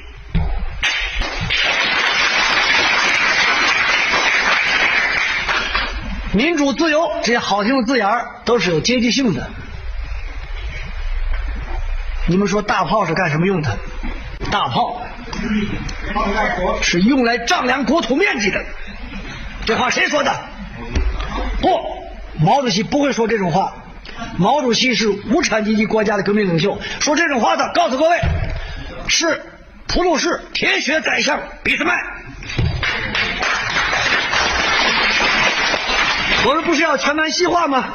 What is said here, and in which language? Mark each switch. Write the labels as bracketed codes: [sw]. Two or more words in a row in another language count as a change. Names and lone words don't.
[zh] 民主自由这些好听的字眼都是有阶级性的。你们说大炮是干什麼用的？大炮是用來丈量國土面積的。這話誰說的？不，毛主席不會說這種話。毛主席是無產階級國家的革命領袖，說這種話的，告訴各位，是普魯士鐵血宰相俾斯麥。我們不是要全盤西化嗎？